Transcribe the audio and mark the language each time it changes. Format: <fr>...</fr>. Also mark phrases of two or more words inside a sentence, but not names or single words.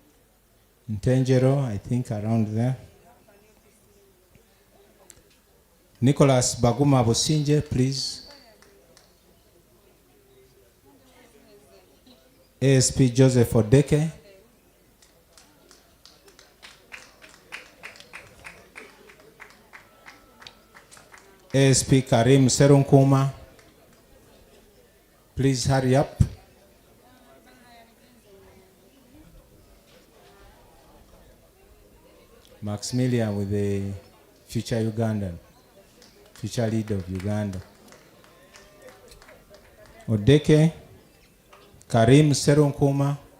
<en>Ntengero, I think around there. Nicholas Baguma Bosinje, please. ASP Joseph Odeke. ASP Karim Serunkuma. Please hurry up. Maximilian with the future Ugandan, future leader of Uganda. Odeke, Karim Serunkuma.</en>